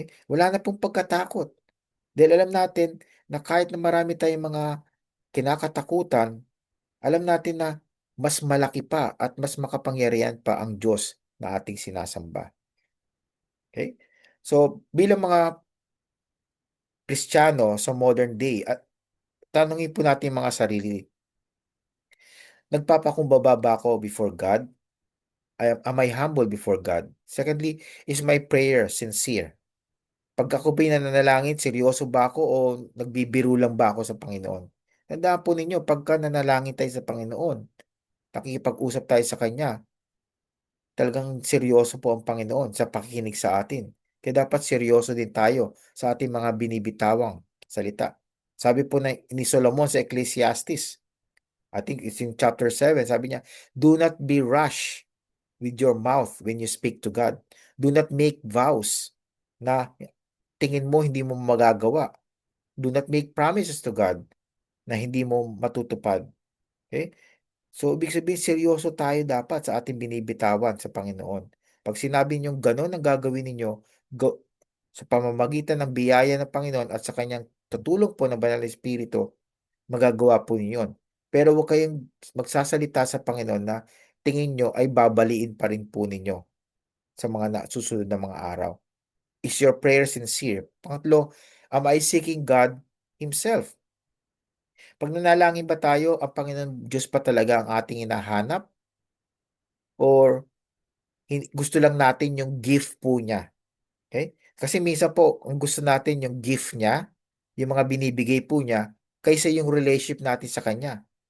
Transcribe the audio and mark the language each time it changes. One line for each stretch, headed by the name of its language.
Filipino: Wala na pong pagkatakot. Dahil alam natin na kahit na marami tayong mga kinakatakutan, alam natin na mas malaki pa at mas makapangyarihan pa ang Diyos na ating sinasamba. Okay? So, bilang mga Kristiyano sa modern day, at tanungin po natin mga sarili, nagpapakumbaba ba ako
English: before God? Am I humble before God? Secondly, is my prayer sincere?
Filipino: Pag ako ba'y nananalangin, seryoso ba ako o nagbibiro lang ba ako sa Panginoon? Tandaan po ninyo, pagka nanalangin tayo sa Panginoon, nakikipag-usap tayo sa Kanya, talagang seryoso po ang Panginoon sa pakikinig sa atin. Kaya dapat seryoso din tayo sa ating mga binibitawang salita. Sabi po ni Solomon sa
English: Ecclesiastes, I think it's in chapter 7,
Filipino: sabi niya,
English: do not be rash with your mouth when you speak to God. Do not make vows
Filipino: na tingin mo hindi mo magagawa.
English: Do not make promises to God
Filipino: na hindi mo matutupad.
English: Okay?
Filipino: So, ibig sabihin, seryoso tayo dapat sa ating binibitawan sa Panginoon. Pag sinabi niyong gano'n ang gagawin ninyo, sa pamamagitan ng biyaya ng Panginoon at sa kanyang tutulong po ng Banal na Espiritu, magagawa po ninyo yun. Pero huwag kayong magsasalita sa Panginoon na tingin nyo ay babaliin pa rin po ninyo sa mga susunod na mga araw.
English: Is your prayer sincere?
Filipino: Pangatlo,
English: am I seeking God Himself?
Filipino: Pag nanalangin ba tayo, ang Panginoon Diyos pa talaga ang ating hinahanap? Or gusto lang natin yung gift po niya? Okay? Kasi minsan po, ang gusto natin yung gift niya, yung mga binibigay po niya, kaysa yung relationship natin sa Kanya.